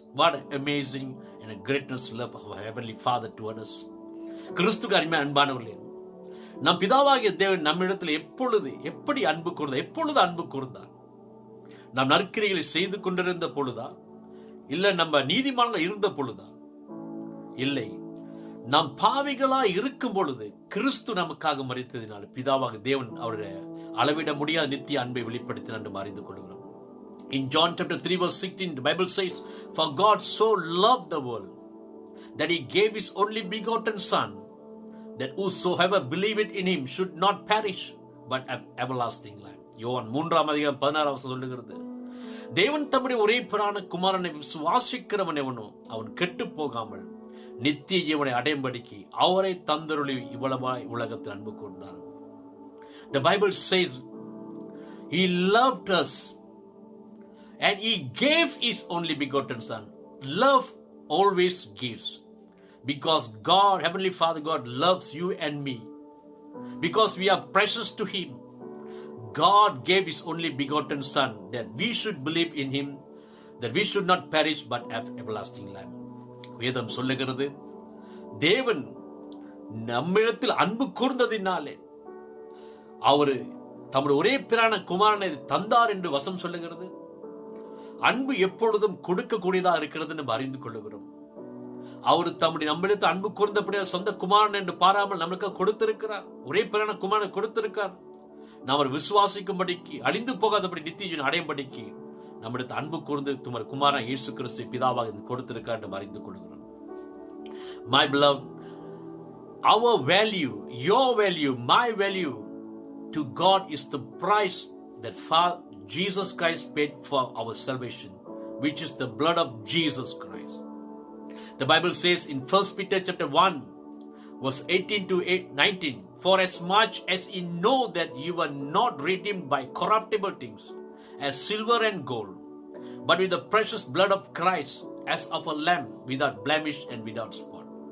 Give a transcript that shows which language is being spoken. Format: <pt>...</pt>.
<en>What an amazing and a greatness love of our Heavenly Father toward us.</en> <ta>கிறிஸ்துவுக்கு அன்பானவர்களே, நம் பிதாவாகிய தேவன் நம்மிடத்தில் எப்படி அன்பு கூர்ந்தார்? நாம் நற்கிரிகளை செய்து கொண்டிருந்த பொழுதா, இல்ல நம்ம நீதிமான்கள் இருந்த பொழுதா? இல்லை, நாம் பாவிகளா இருக்கும் பொழுது கிறிஸ்து நமக்காக மரித்ததினால் பிதாவாக தேவன் அவருடைய அளவிட முடியாத நித்திய அன்பை வெளிப்படுத்தினார் என்று அறிந்து கொள்கிறோம்.</ta> <en>In John chapter 3 verse 16, the Bible says, for God so loved the world that He gave His only begotten Son, that whosoever believeth in Him should not perish but have everlasting life.</en> <ta>யோவான் 3:16 சொல்லுகிறது, தேவன் தம்முடைய ஒரே பிரான குமாரனை விசுவாசிக்கிறவன் எவனோ அவன் கெட்டு போகாமல் நித்திய ஜீவனை அடையும்படிக்கு அவரை தந்தருளி இவ்வளவாய் உலகத்தில் அன்பு கூர்ந்தார்.</ta> <en>The Bible says He loved us and He gave His only begotten Son. Love always gives, because God, Heavenly Father God, loves you and me, because we are precious to Him. God gave His only begotten Son that we should believe in Him, that we should not perish but have everlasting life.</en> <ta>வேதம் சொல்லுகிறது, தேவன் நம்மிடத்தில் அன்பு கூர்ந்ததினாலே அவரு தம்முடைய ஒரே பிரான குமாரனை தந்தார் என்று வசனம் சொல்லுகிறது. அன்பு எப்பொழுதும் கொடுக்கக்கூடியதா இருக்கிறது என்று அறிந்து கொள்ளுகிறோம். அவர் தம்முடைய நம்மிடத்து அன்பு கூர்ந்தபடியால் சொந்த குமாரன் என்று பாராமல் நம்மளுக்கு கொடுத்திருக்கிறார். ஒரே பிறான குமாரனை கொடுத்திருக்கார். நாம் அவர் விசுவாசிக்கும்படிக்கு, அழிந்து போகாதபடி நித்திய ஜீவனை அடையும்படிக்கு நம்மிடத்து அன்பு கூர்ந்து துமர் குமாரன் இயேசு கிறிஸ்து பிதாவாக கொடுத்திருக்கார் என்று அறிந்து கொள்கிறோம்.</ta> <en>My beloved, our value, your value, my value to God is the price that Jesus Christ paid for our salvation, which is the blood of Jesus Christ. The Bible says in 1 Peter chapter 1, verse 18 to 19, for as much as ye know that you were not redeemed by corruptible things, as silver and gold, but with the precious blood of Christ, as of a lamb, without blemish and without spot.</en>